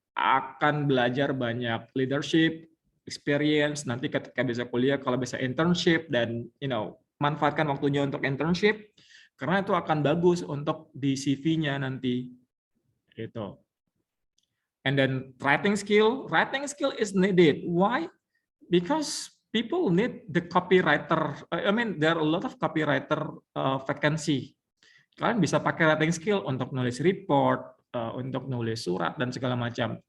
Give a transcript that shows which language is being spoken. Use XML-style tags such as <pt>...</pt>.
<id>Akan belajar banyak leadership, experience, nanti ketika bisa kuliah, kalau bisa internship, dan manfaatkan waktunya untuk internship, karena itu akan bagus untuk di CV-nya nanti. Gitu.</id> <en>And then writing skill is needed. Why? Because people need the copywriter. I mean, there are a lot of copywriter vacancy.</en> <id>Kalian bisa pakai writing skill untuk nulis report, untuk nulis surat dan segala macam.</id>